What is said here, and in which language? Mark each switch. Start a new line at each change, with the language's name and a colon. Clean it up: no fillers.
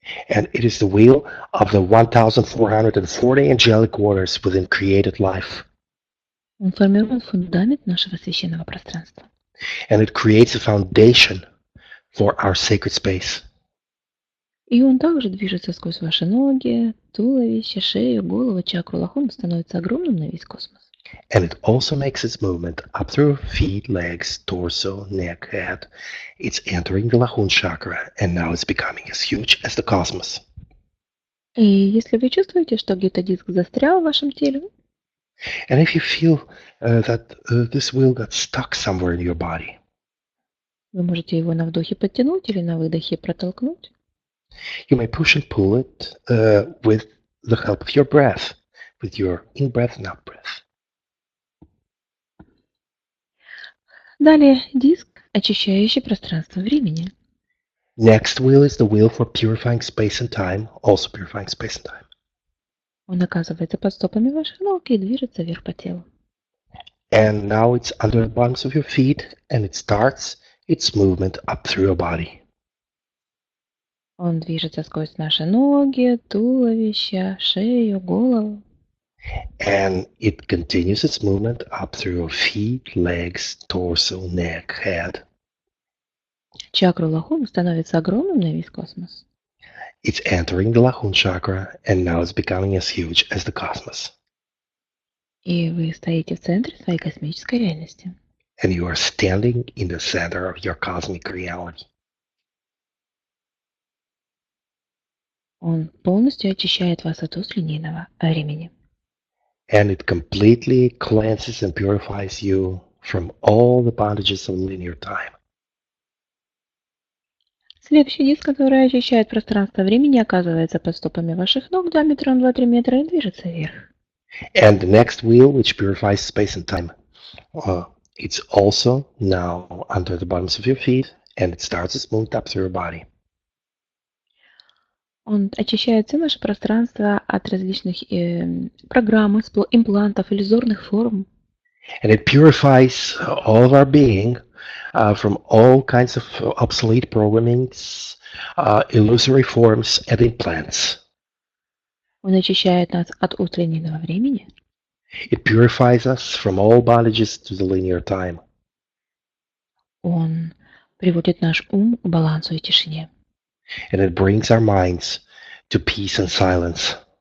English: And it is the wheel of the 1440 angelic waters within created life.
Russian: Он формирует фундамент нашего священного пространства.
English: And it creates a foundation for our sacred space.
Russian: И он также движется сквозь ваши ноги, туловище, шею, голову, чакру Лахун, становится огромным на весь космос.
English: And it also makes its movement up through feet, legs, torso, neck, head. It's entering the Lahun chakra, and now it's becoming as huge as the cosmos.
Russian: И если вы чувствуете, что где-то диск застрял в вашем теле,
English: And if you feel that this wheel got stuck somewhere in your body,
Russian: вы можете его на вдохе подтянуть или на выдохе протолкнуть.
English: you may push and pull it with the help of your breath, with your in-breath and out-breath.
Russian: Далее диск, очищающий пространство времени.
English: Next wheel is the wheel for purifying space and time, also purifying space and time.
Russian: Он оказывается под стопами ваших ног и движется вверх по телу.
English: And now it's under the bottoms of your feet, and it starts its movement up through your body.
Russian: Он движется сквозь наши ноги, туловище, шею, голову.
English: And it continues its movement up through your feet, legs, torso, neck, head.
Russian: Чакра Лахун становится огромным на весь космос.
English: It's entering the Lahun chakra, and now it's becoming as huge as the cosmos.
Russian: И вы стоите в центре своей космической реальности.
English: And you are standing in the center of your cosmic reality.
Russian: Он полностью очищает вас от уз линейного времени.
English: And it completely cleanses and purifies you from all the bondages of linear time.
Russian: Следующий диск, который очищает пространство времени, оказывается под стопами ваших ног диаметром 2-3 метра и движется вверх.
English: And the next wheel, which purifies space and time, it's also now under the bottoms of your feet, and it starts its movement up through your body.
Russian: Он очищает все наше пространство от различных программ, имплантов, иллюзорных форм.
English: And it purifies all of our being from all kinds of obsolete programmings, illusory forms, and implants.
Russian: Он очищает нас от уз линейного времени.
English: It purifies us from all bondages to the linear time.
Russian: Он приводит наш ум к балансу и тишине.
English: And it brings our minds to peace and silence.